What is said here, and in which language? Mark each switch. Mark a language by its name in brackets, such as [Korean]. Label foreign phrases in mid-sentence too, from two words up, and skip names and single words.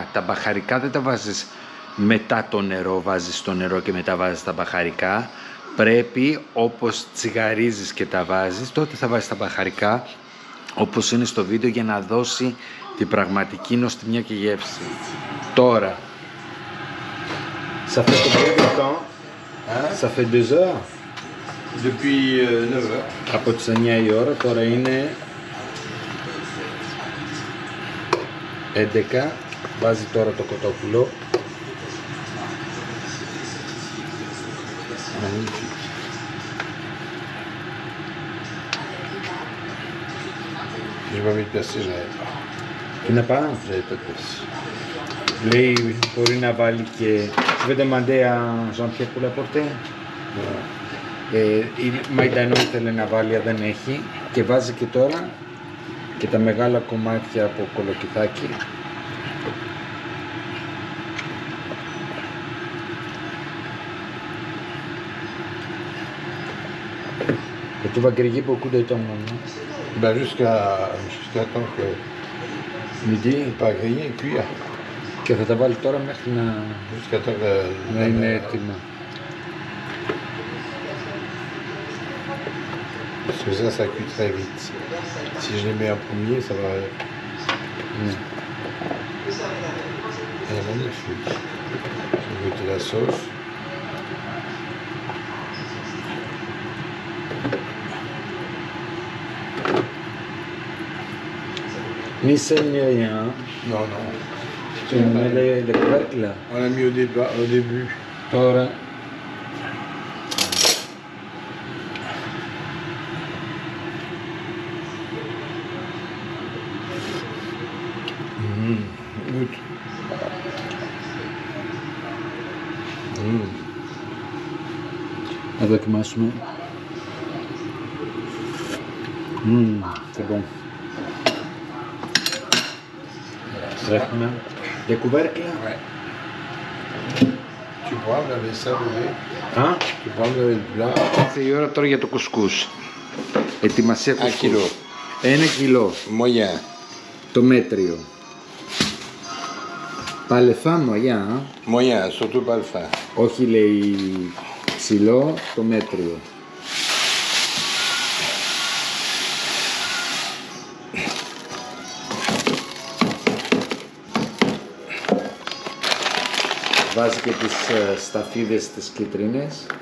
[Greek] Τα μπαχαρικά δεν τα βάζεις μετά το νερό, βάζεις το νερό και μετά βάζεις τα μπαχαρικά. Πρέπει όπως τσιγαρίζεις και τα βάζεις, τότε θα βάζεις τα μπαχαρικά όπως είναι στο βίντεο, για να δώσει την πραγματική νοστιμιά και γεύση. [French] Τώρα Ça fait combien de temps? Hein? Ça fait 2 heures. Depuis 9 heures. [Greek] Από τις 9 η ώρα, τώρα είναι 11. Βάζει τώρα το κοτόπουλο. [French] Magnifique. J'ai pas mis de persil, je n'avais pas. [Greek] Τι να πάει? [French] J'avais pas de persil. [Greek] Λέει μπορεί να βάλει και... [French] Tu veux demander à Jean-Pierre pour l'apporter? [Greek] Η Μαϊντανό ήθελε να βάλει, δεν έχει. Και βάζει και τώρα και τα μεγάλα κομμάτια από κολοκυθάκι. [French] Et tu vas griller beaucoup de temps maintenant? Ben jusqu'à temps que Midi. pas griller et cuire. [Greek] Και θα τα βάλει τώρα μέχρι [French] Jusqu'à temps que [Greek] να είναι έτοιμα. [French] Parce que ça cuit très vite. Si je les mets en premier, ça va... [Greek] Ναι. [French] Elle est magnifique. Je vais goûter la sauce. [Greek] Μη σέλνει rien. [French] Non, non. Tu mets les couvercles là. On l'a mis au début. [Greek] Τώρα. [French] Goûte. [Greek] Να δοκιμάσουμε. [French] C'est bon. [Greek] Έχουμε. [French] Les couvercles. Ouais. Tu pourras me laver ça, bébé? [Greek] Α, [French] Tu pourras me laver le plat? [Greek] ήρθε η ώρα τώρα για το κουσκούς. Ετοιμασία [French] Un [Greek] κουσκούς. [French] kilo. [Greek] 1 κιλό. [French] Moyen. [Greek] Το μέτριο. Παλεφά μαγιά. [French] Moyen, surtout pas le fin. [Greek] Όχι λέει ψηλό, το μέτριο. Βάζει και τις σταφίδες τις κίτρινες.